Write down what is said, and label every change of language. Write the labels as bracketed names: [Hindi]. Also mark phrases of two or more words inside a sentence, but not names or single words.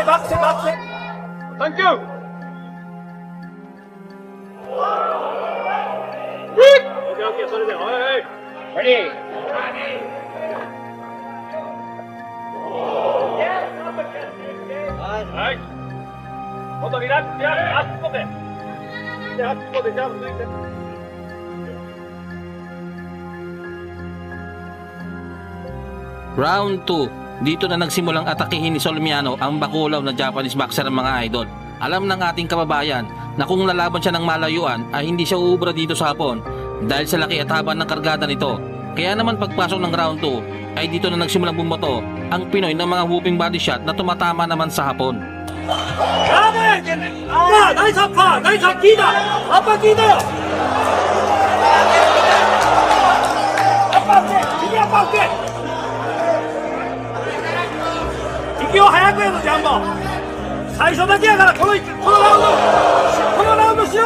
[Japanese] サンキュー。オッケー、それで、おい。レディー。はい。もっとリラックス、あっこで。あっこでジャンプ抜いて。 [Filipino] Round 2, dito na nagsimulang atakihin ni Solmiano ang bakulaw na Japanese boxer, mga idol. Alam ng ating kababayan na kung lalaban siya ng malayuan ay hindi siya uubra dito sa Hapon dahil sa laki at haba ng kargada nito. Kaya naman pagpasok ng round 2 ay dito na nagsimulang bumoto ang Pinoy ng mga [English] whooping body shot [Filipino] na tumatama naman sa Hapon. [English] Nice upper! Nice up! [Japanese] 聞いた！アッパー聞いたよ！アッパーって！右アッパーって！息を早くやぞ、ジャンボ！最初だけやから、このラウンドしよう！